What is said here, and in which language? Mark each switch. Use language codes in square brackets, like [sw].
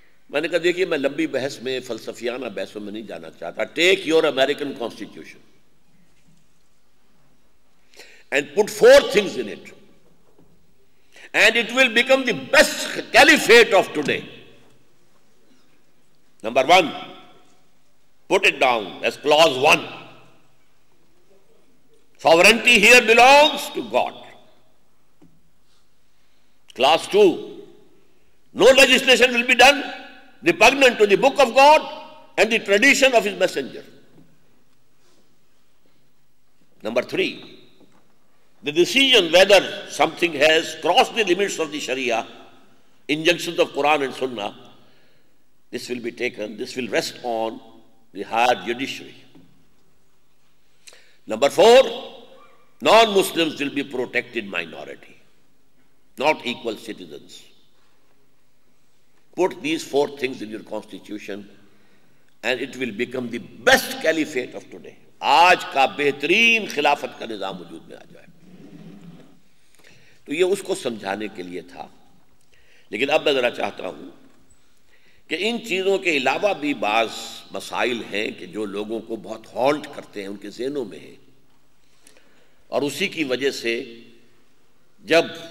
[ur] میں نے کہا دیکھیے میں لمبی بحث میں، فلسفیانہ بحثوں میں نہیں جانا چاہتا۔ [en] Take your American constitution and put 4 things in it, and it will become the best caliphate of today. Number 1, put it down as clause 1. Sovereignty here belongs to God. Clause 2, no legislation will be done repugnant to the book of God and the tradition of his messenger. Number 3, the decision whether something has crossed the limits of the Sharia, injunctions of Quran and Sunnah, this will be taken, this will rest on the higher judiciary. Number 4, non-Muslims will be protected minority, not equal citizens. Put these 4 things in your constitution and it will become the best caliphate of today. [ur] آج کا بہترین خلافت کا نظام وجود میں آ جائے۔ تو یہ اس کو سمجھانے کے لیے تھا، لیکن اب میں ذرا چاہتا ہوں کہ ان چیزوں کے علاوہ بھی بعض مسائل ہیں کہ جو لوگوں کو بہت ہانٹ کرتے ہیں، ان کے ذہنوں میں ہیں، اور اسی کی وجہ سے جب